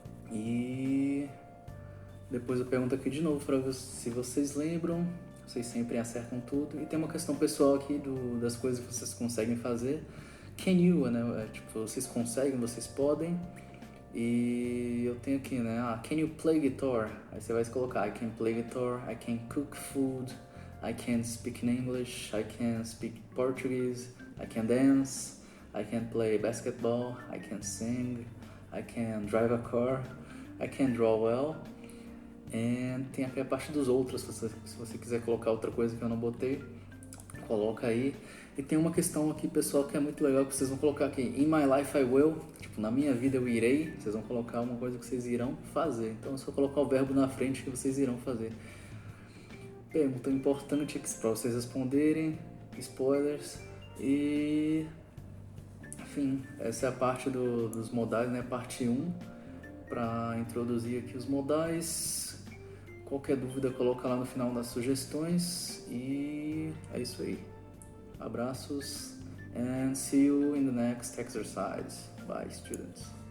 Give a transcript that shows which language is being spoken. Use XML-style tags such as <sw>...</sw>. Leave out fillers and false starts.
<pt>E depois eu pergunto aqui de novo para ver se vocês lembram. Vocês sempre acertam tudo. E tem uma questão pessoal aqui das coisas que vocês conseguem fazer.</pt> <en>Can you, né?</en> <pt>Tipo, vocês conseguem, vocês podem. E eu tenho aqui, né?</pt> <en>Can you play guitar?</en> <pt>Aí você vai colocar</pt> <en>I can play guitar, I can cook food, I can speak in English, I can speak Portuguese, I can dance, I can play basketball, I can sing, I can drive a car, I can draw well.</en> <pt>E tem aqui a parte dos outros, se você quiser colocar outra coisa que eu não botei, coloca aí. E tem uma questão aqui, pessoal, que é muito legal, que vocês vão colocar aqui,</pt> <en>in my life I will,</en> <pt>tipo, na minha vida eu irei, vocês vão colocar uma coisa que vocês irão fazer. Então é só colocar o verbo na frente que vocês irão fazer. Pergunta importante aqui para vocês responderem, spoilers, e... Enfim, essa é a parte dos modais, né, parte 1, para introduzir aqui os modais. Qualquer dúvida, coloca lá no final das sugestões. E é isso aí. Abraços</pt> <en>and see you in the next exercise. Bye, students.</en>